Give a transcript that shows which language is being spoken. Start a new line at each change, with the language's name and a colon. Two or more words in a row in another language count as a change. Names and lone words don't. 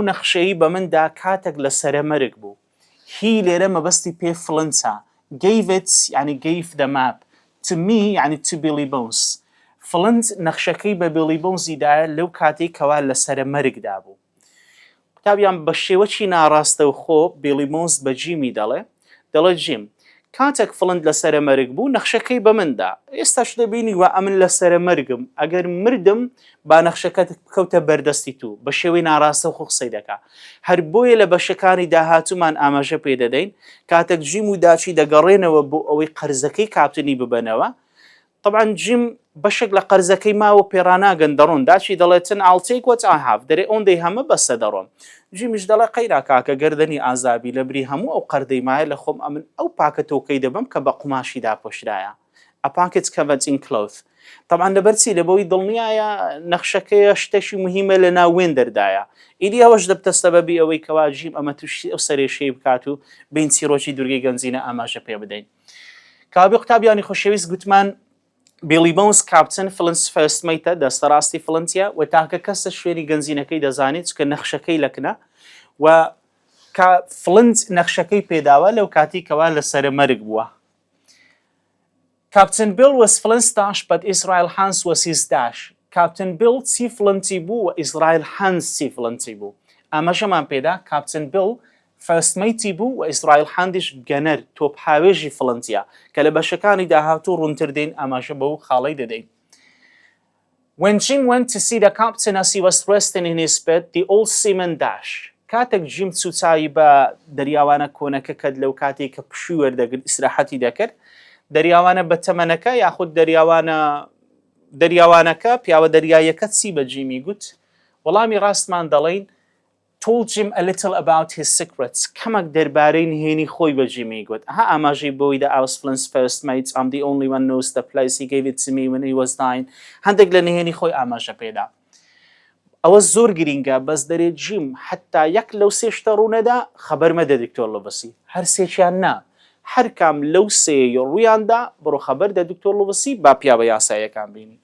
Central Kurdish: نەخشەیی بە مندا کاتێک لە سەرەمەرگ بوو هی لێرە مەبەستی پێ فڵنتە
English: gave it
Central Kurdish: يعني
English: gave the map to me
Central Kurdish: يعني
English: to Billy Bones
Central Kurdish: فڵنت نەخشەکەی بە بیلی بۆنزیدایە لەو کاتێک کەوا لە سەرەمەرگدا بوو قوتابیان بە شێوەی ناڕاستەوخۆ بیلی بۆنز بە جیمی دەڵێ جیم کاتێک فڵند لە سەرەمەرگ بوو نەخشەکەی بە مندا ئێستاش دەبینی وە ئەمن لە سەرەمەرگم ئەگەر مردم با نەخشەکەت بکەوتە بەردەستی تو بە شێوەی ناڕاستەوخۆ قسەی دەکا هەر بۆیە لە بەشەکانی داهاتوومان ئاماژە پێ دەدەین کاتێک جیم و داچی دەگەڕێنەوە بۆ ئەوەی قەرزەکەی کاپتنی ببەنەوە طبعا جیم بەشێک لە قەرزەکەی ماوە پێڕاناگەن دەڕۆن داچی دەڵێتن
English: I'll take what I have
Central Kurdish: دەرێ ئەوەندەی هەمە بەسە دەڕۆن جیمیش دەڵێ قەیرا کاکە گەردەنی ئازابی لە بری هەموو ئەو قەردەی مایە لە خۆم ئەمن ئەو پاکە تۆکەی دەبم کە بە قوماشی داپۆشرایە
English: A packet covered in cloth
Central Kurdish: طبعا لەبەرچی لەبەوەی دڵنیایە نەخشەکەیە شتێکی مهمە لە ناو وێندەردایە ئیدی ئەوەش دەبتە سەبەبی ئەوەی کەوا جیم ئەمە تووشی ئەو سەرێشەی بکات و بین چیرۆکی دورگەی گەنجینە ئاماژە پێ بدەین کابی قوتابیانی خۆشەویست گوتمان بیلی بۆنز کاپتن فڵنس
English: first mate
Central Kurdish: دەستەڕاستی فڵنتیە و تاکە کەسە شوێنی گەنجینەکەی دەزانێت چکە نەخشەکەی لەکنە و فڵنت نەخشەکەی پێداوە لەو کاتی کەوا لە سەرەمەرگ بووە
English: Captain Bill was Flint's dash but Israel Hans was his dash
Central Kurdish: Captain Bill چی فڵنتی بوو و Israel Hans چی فڵنتی بوو ئاماژەمان پێدا Captain Bill
English: first mate
Central Kurdish: بوو و Israel Handیش گەنەر تۆپ هاوێژی فڵنتیە کە لە بەشەکانی داهاتوو ڕوونتر دێن ئاماژە بەو خاڵەی دەدەین
English: When Jim went to see the captain as he was resting in his bed the old seaman dash
Central Kurdish: کاتێک جیم چوچایی بە دەریاوانە کۆنەکە کەت لەو کاتێک کە پشووی وەردەگرت ئیسراحەتی دەکرد دەریاوانە بە تەمەنەکە یاخود دەریاوانەکە پیاوە دەریایەکە چی بە جیمی گوت وەڵامی ڕاستمان دەڵێن
English: told Jim a little about his secrets
Central Kurdish: کەمەک دەربارەی نهێنی خۆی بە جیمی گوت ها ئاماژەی بۆی
English: the I was Flint's first mate I'm the only one knows the place he gave it to me when he was dying
Central Kurdish: هەندێک لە نهێنی خۆی ئاماژە پێدا ئەوە زۆر گرینگە بەس دەرێت جیم حتا یەک لەو سێشتە ڕوونەدا خەبەر مەدە دکتۆر لڤسی هەر سێکیان نا هەر کام لەو سێ ڕوویاندا بڕۆ خەبەر دە دکتۆر لۆڤسی با پیاوە یاساییەکان بینی.